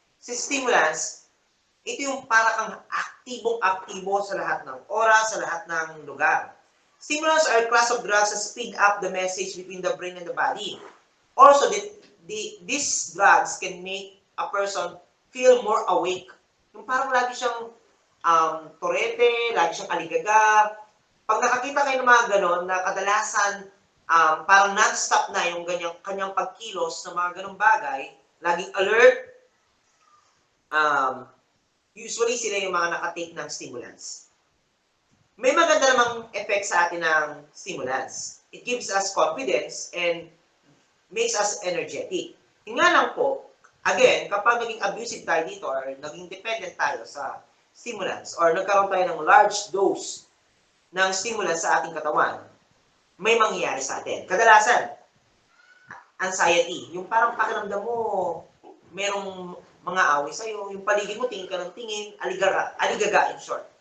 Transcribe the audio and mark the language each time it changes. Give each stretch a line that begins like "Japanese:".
Filipino: Si stimulants, ito yung para kang aktibong-aktibo sa lahat ng oras, sa lahat ng lugar.
English: Stimulants are a class of drugs that speed up the message between the brain and the body. Also, these drugs can make a person feel more awake.
Filipino: Yung parang lagi siyang torete, lagi siyang aligaga. Pag nakakita kayo ng mga ganon, na kadalasan parang non-stop na yung kanyang pagkilos ng mga ganong bagay, laging alert, usually sila yung mga nakatake ng stimulants. May maganda namang effect sa atin ng stimulants.
English: It gives us confidence and makes us energetic.
Filipino: Yung nga lang po, again, kapag naging abusive tayo dito or naging dependent tayo sa stimulants or nagkaroon tayo ng large dose ng stimulants sa ating katawan, may mangyayari sa atin. Kadalasan, anxiety. Yung parang pakiramdam mo, merong mga away sa'yo, yung paligid mo, tingin ka ng tingin, aligaga in short.